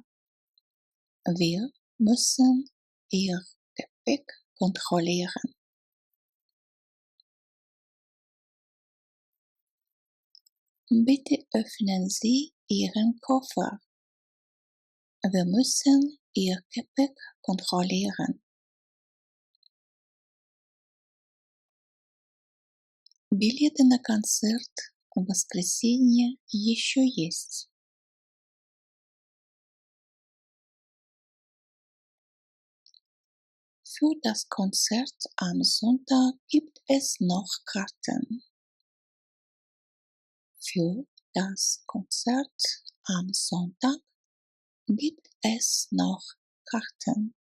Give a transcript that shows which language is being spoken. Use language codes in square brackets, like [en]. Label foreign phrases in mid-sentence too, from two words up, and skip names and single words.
[de] Wir müssen Ihr Gepäck kontrollieren. Bitte öffnen Sie Ihren Koffer. Wir müssen Ihr Gepäck kontrollieren. [ru] Билеты на концерт в воскресенье еще есть. [de] Für das Konzert am Sonntag gibt es noch Karten. Für das Konzert am Sonntag gibt es noch Karten.